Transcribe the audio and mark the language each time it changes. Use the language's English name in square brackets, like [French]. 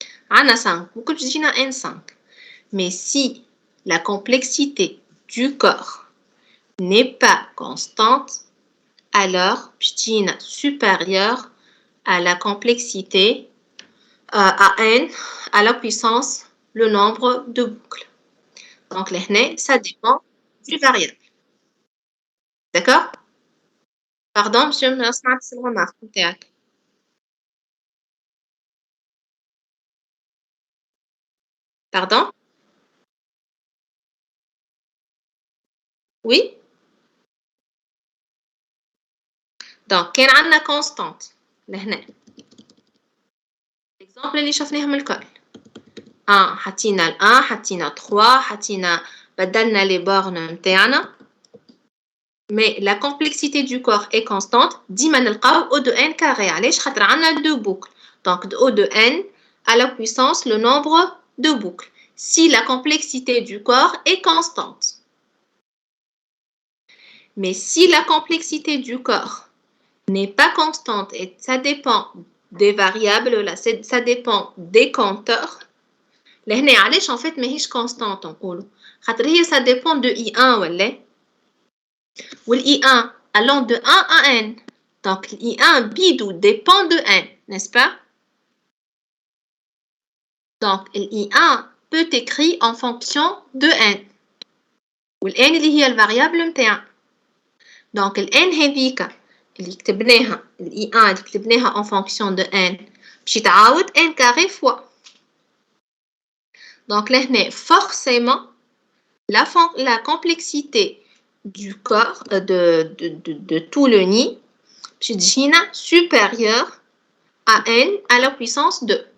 [French] On a 5 boucles, puis [Arabic] تجينا [French] n 5. Mais si la complexité du corps n'est pas constante, alors [Arabic] بتجينا [French] supérieure à la complexité à n à la puissance le nombre de boucles. Donc [Arabic] لهنا [French] ça dépend du variable. D'accord? Pardon, monsieur, [Arabic] ما سمعتش الremarque نتاعك. [French] Pardon? Oui? Donc [Arabic] كان عندنا constante لهنا. L'exemple اللي شفناهم الكل. 1 حطينا ال 1 حطينا 3 حطينا بدلنا [French] les bornes [Arabic] نتاعنا. [French] Mais la complexité du corps est constante. [Arabic] ديما نلقاو [French] O de n carré. [Arabic] علاش؟ خاطر عندنا [French] 2 boucles. Donc O de n à la puissance le nombre de boucles. Si la complexité du corps est constante. Mais si la complexité du corps n'est pas constante et ça dépend des variables, là, ça dépend des compteurs. [Arabic] لهنا علاش [French] en fait [Arabic] ماهيش [French] constante [Arabic] نقولوا؟ خاطر هي [French] ça dépend de I1 [Arabic] ولا؟ [French] I1 allant de 1 à n. Donc, I1 bidou dépend de n, n'est-ce pas? Donc, I1 peut être écrit en fonction de n. Ou [Arabic] n اللي هي الفاريابل نتاعنا. Donc, n هذيك اللي كتبناها I1 اللي كتبناها [French] en fonction de [Arabic] n باش يتعاود n [French] carré fois. Donc, [Arabic] لهنا [French] forcément la complexité du corps de tout le nid [Arabic] بتجينا [French] supérieur à n à la puissance 2.